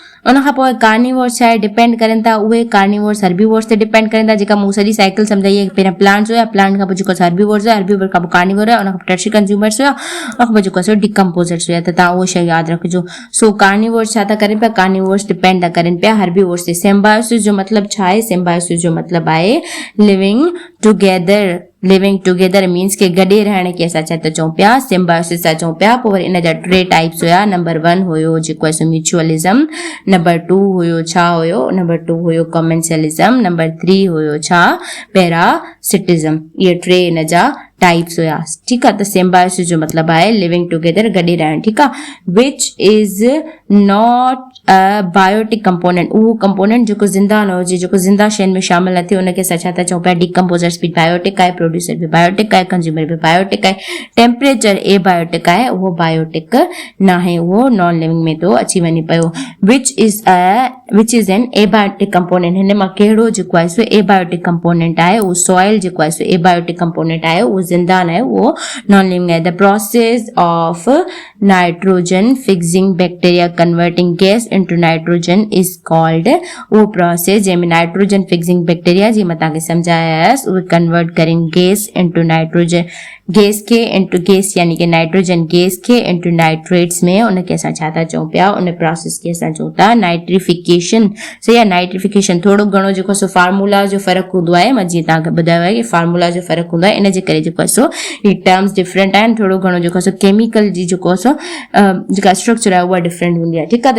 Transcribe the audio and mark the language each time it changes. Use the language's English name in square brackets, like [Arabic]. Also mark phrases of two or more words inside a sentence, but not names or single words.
[Sindhi] उन खां पोइ कार्निवोर्स छा आहे? डिपेंड करनि था उहे [English] carnivores herbivores [Sindhi] ते डिपेंड करनि था, जेका मूं सॼी साइकिल सम्झाई आहे। पहिरियां प्लांट्स हुया, प्लांट खां पोइ जेको हर्बीवोर्स हुया, हर्बीवोर खां पोइ कार्निवोर हुया, उन खां पोइ [English] tertiary consumers [Sindhi] हुया, उन खां पोइ जेको आहे डिकम्पोजर्स हुया। त तव्हां उहो शइ यादि रखिजो। सो कार्निवोर्स छा था करनि पिया? [English] carnivores depend [Sindhi] था करनि पिया हर्बीवोर्स ते। सिम्बायोसिस जो मतिलबु छा आहे? सिम्बायोसिस जो मतिलबु आहे [English] living together. living together means ke [Sindhi] گڏ رهڻ کي اسان ڇا ٿا چئون پيا? सिम्बायोसिस था चऊं पिया। पोइ वरी इन जा टे टाइप्स हुया। नंबर 1 हुयो जेको आहे सो म्यूचुअलिज्म, नंबर 2 हुयो छा हुयो? नंबर 2 हुयो कमेंशियलिज्म, नंबर 3 हुयो छा? पैरासिटिज्म। इहे टे इन जा टाइप्स हुआ, [Urdu] ٹھیک ہے. [Sindhi] त सिम्बायोसिस जो मतलब है [English] living together, [Sindhi] गॾे रहण, [Urdu] ٹھیک ہے. [English] which is not a biotic component, [Sindhi] उहो कंपोनेंट जो जिंदा न हुजे, जो जिंदा शयुनि में शामिल न थिए, उनखे असां छा था चऊं पिया, डिकम्पोज़र्स बि बायोटिक आहे, प्रोड्यूसर बि बायोटिक आहे, कंज्यूमर बि बायोटिक आहे, टेम्परेचर ए बायोटिक आहे, उहो बायोटिक न आहे, उहो [English] non living [Sindhi] में तो अची वञे पियो। [English] which is an abiotic component, [Sindhi] हिन मां कहिड़ो जेको आहे सो [English] abiotic component [Sindhi] आहे, उहो सॉइल जेको आहे सो [English] abiotic component [Sindhi] आहे, उहो जिंदा न आहे, उहो [English] non living [Sindhi] आहे। [English] the process of nitrogen fixing bacteria converting gas into nitrogen is called, [Sindhi] वो प्रोसेस जंहिंमें [English] nitrogen fixing bacteria [Sindhi] जी मां तव्हांखे सम्झायासि, उहे कन्वर्ट करें [English] gas into nitrogen, [Sindhi] गैस के [English] into gas [Sindhi] यानी कि नाइट्रोजन गैस के इनटू नाइट्रेट्स में, उनखे असां छा था चऊं पिया, उन प्रोसेस खे असां चऊं था नाइट्रिफिकेशन। सही आहे, नाइट्रिफिकेशन। थोरो घणो जेको सो फार्मूला जो फ़र्क़ु हूंदो आहे, मां जीअं तव्हांखे ॿुधायो आहे कि फार्मूला जो फ़र्क़ु हूंदो आहे, इन जे करे जेको आहे सो ही [English] terms different [Sindhi] आहिनि, थोरो घणो जेको सो केमिकल जी जेको सो जेका स्ट्रक्चर आहे उहा डिफरेंट हूंदी आहे, ठीकु आहे।